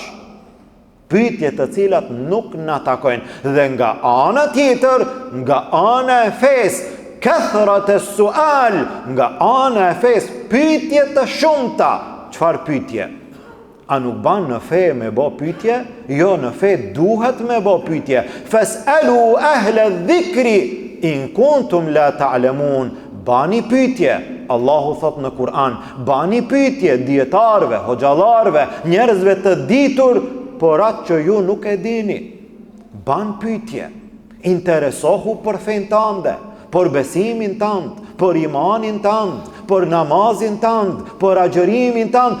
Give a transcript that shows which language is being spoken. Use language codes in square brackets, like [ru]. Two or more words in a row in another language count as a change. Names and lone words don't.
[sq] Pyetje të cilat nuk na takojnë. Dhe nga ana tjetër, nga ana e fesë, [ar] كثرة السؤال, [sq] nga ana e fesë, pyetje të shumta. Çfarë pyetje? A nuk ban në fe me bo pyetje? Jo, në fe duhet me bo pyetje. [ar] فاسألوا أهل الذكر إن كنتم لا تعلمون. [sq] Bani pyetje. Allahu thot në Kur'an, bani pyetje dietarëve, hoxhallarëve, njerëzve të ditur, por atë që ju nuk e dini. Ban pyetje. Interesohu për fen tënde, për besimin tënd, për imanin tënd, për namazin tënd, për agjërimin tënd.